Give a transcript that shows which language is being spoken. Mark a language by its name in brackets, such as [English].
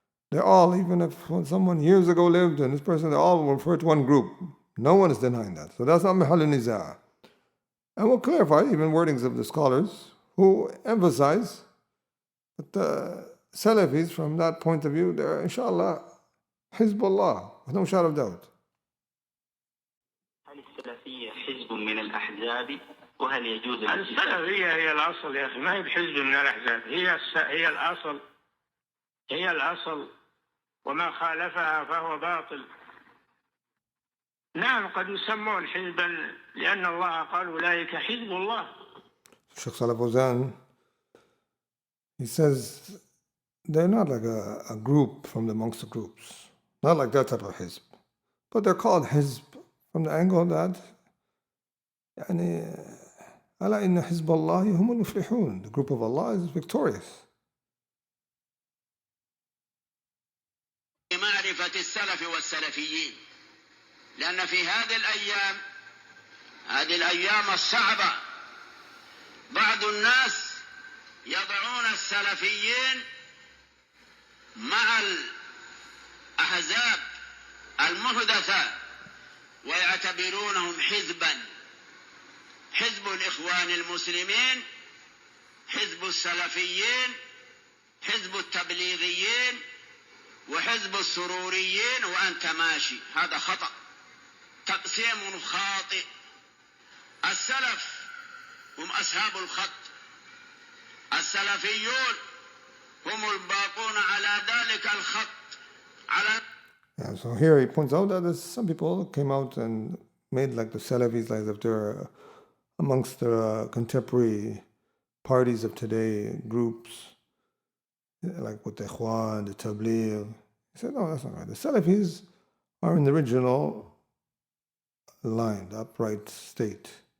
[English] They're all, even if someone years ago lived and this person, they all refer to one group. No one is denying that. So that's not mahal niza'. And we'll clarify even wordings of the scholars who emphasize that the Salafis, from that point of view, they're, inshallah, Hizbullah, with no shadow of doubt. [Arabic] السلفية حزب من الأحزاب وهل يجوز السلفية هي الأصل يا أخي، ما هي بحزب من الأحزاب، هي الأصل، هي الأصل، وما خالفها فهو باطل. نعم قد يسمون حزبا لأن الله قال أولئك حزب الله. [English] Shaykh Salih Fawzan, he says they're not like a group from amongst the groups, not like that type of hizb, but they're called hizb from the angle that [Arabic] ألا إن حزب الله هم المفلحون, [English] the group of Allah is victorious. [Arabic] معرفة السلف والسلفيين، لأن في هذه الأيام الصعبة بعض الناس يضعون السلفيين مع الأحزاب المحدثة ويعتبرونهم حزبا، حزب الإخوان المسلمين، حزب السلفيين، حزب التبليغيين، وحزب السروريين، وأنت ماشي. هذا خطأ، تقسيم خاطئ. السلف هم أصحاب الخط، السلفيون هم الباقون على ذلك الخط على. [English] Yeah, so here he points out that some people came out and made like the Salafis, like if they're amongst the contemporary parties of today, groups, like with the Ikhwan, the Tabligh. He said, no, that's not right. The Salafis are in the original line, the upright state.